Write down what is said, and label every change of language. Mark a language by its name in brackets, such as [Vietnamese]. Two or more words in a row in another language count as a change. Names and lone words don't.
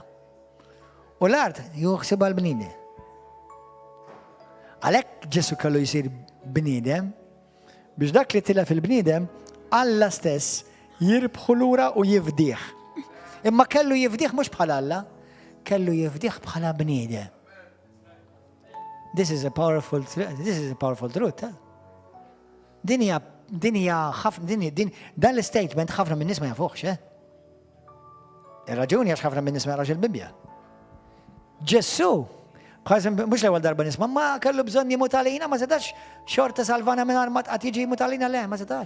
[Maltese] U l-art juħsib għal-bniedem. Għalhekk Ġesu kellu jsir bniedem biex dak li tila fil-bniedem Alla stess jirbħu lura u jifdih. Imma kellu jifdih mhux bħala Alla, kellu jifdih bħala bniedem. [English] This is a powerful truth. [Maltese] Dan l-statement ħafna minn nies ma jafuhx. Ir-raġuni għax ħafna minn nies ma jarax il-Bibja. Ġesu, mhux l-ewwel darba nisma' ma kellu bżonn jimut għalina, ma setax xorta salvana mingħajr ma tqatt jiġi jimut għalina le, ma setax.